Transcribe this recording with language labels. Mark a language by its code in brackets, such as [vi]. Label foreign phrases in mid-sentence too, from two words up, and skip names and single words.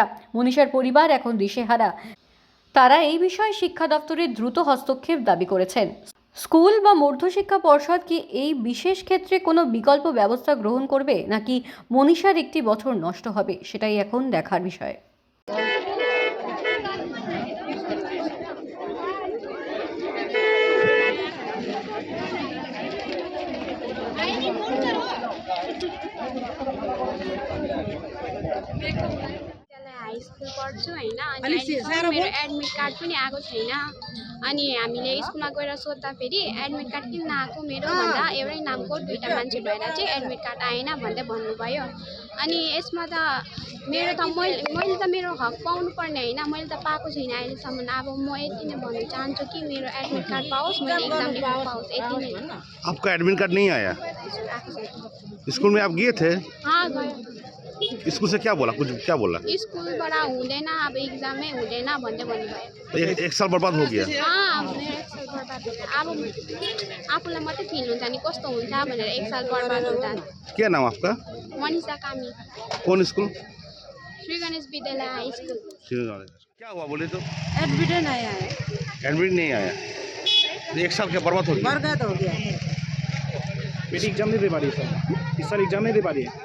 [bn] মনীষার পরিবার এখন দিশেহারা। তারা এই বিষয়ে শিক্ষা দপ্তরের দ্রুত হস্তক্ষেপ দাবি করেছেন। স্কুল বা মধ্যশিক্ষা পর্ষদ কি এই বিশেষ ক্ষেত্রে কোনো বিকল্প ব্যবস্থা গ্রহণ করবে, নাকি মনীষার একটি বছর নষ্ট হবে, সেটাই এখন দেখার বিষয়। [en] high school [ne] पढ्छु होइन अनि मेरो [en] admit card [ne] पनि आएको छैन। अनि हामीले स्कुलमा गएर सोद्धाखेरि [en] admit card [ne] किन नआएको मेरो भन्दा एउटै नामको दुईवटा मान्छे भएर चाहिँ [en] admit card [ne] आएन भन्दै भन्नुभयो। अनि यसमा त मेरो त मैले त मेरो हक पाउनुपर्ने होइन, मैले त पाएको छैन अहिलेसम्म। अब म यति नै भन्न चाहन्छु कि मेरो [en] admit card [ne] पाओस्, मैले एक्जाम लेख्न पाओस्, यति नै। [hi] आपका [en] admit card [hi] नहीं आया? [ne] आएको छैन। [hi] स्कूल में आप गए थे? [ne] हाँ गयो। [hi] स्कूल से क्या बोला, कुछ क्या बोला? [ne] स्कुलबाट हुँदैन, अब एक्जामै हुँदैन भन्दै भन्नुभयो। [hi] तो एक साल बर्बाद हो गया। [ne] मेरो एक साल बर्बाद हुन्छ। अब आफूलाई मात्रै फिल हुन्छ नि कस्तो हुन्छ भनेर एक साल बर्बाद हुँदा। [hi] क्या नाम आपका? मनीषा कामी, कौन स्कूल? श्री गणेश विद्यालय हाई स्कुल। क्या हुआ बोले तो? एडमिट नहीं आया। एडमिट नहीं आया तो एक साल क्या बर्बाद हो गया? बरगद हो गया। बेटी एग्जाम नहीं दे पा रही है सर, इस साल एग्जाम नहीं दे पा रही है।